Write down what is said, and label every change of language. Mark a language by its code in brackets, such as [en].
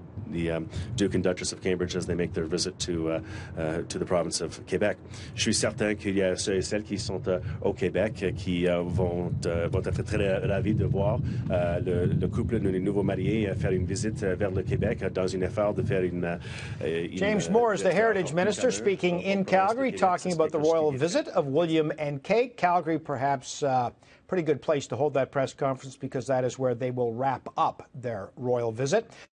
[en] the Duke and Duchess of Cambridge as they make their visit to the province of Québec. [fr] Je suis certain qu'il y a ceux et celles qui sont au Québec qui vont être très ravis de voir le couple de nouveaux mariés faire une visite vers le Québec dans une effort de faire une [en] James Moore is the Heritage Minister speaking in Calgary, talking about the royal visit of William and Kate. Calgary, perhaps pretty good place to hold that press conference because that is where they will wrap up their royal visit.